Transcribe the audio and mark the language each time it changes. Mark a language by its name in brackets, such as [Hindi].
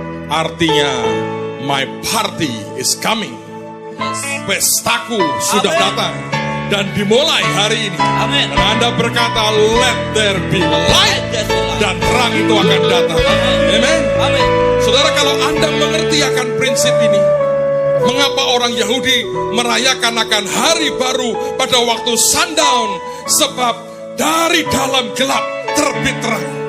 [Indonesian] Artinya, [English] my party is coming. Yes. [Indonesian] Pestaku sudah [English] Amen. [Indonesian] datang dan dimulai hari ini. Amin. Dan Anda berkata, [English] let there be light. Let there be light. [Indonesian] Dan terang itu akan datang. [English] Amen. [Indonesian] Amin. Saudara, kalau Anda mengerti akan prinsip ini, mengapa orang Yahudi merayakan akan hari baru pada waktu sundown? Sebab dari dalam gelap terbit terang.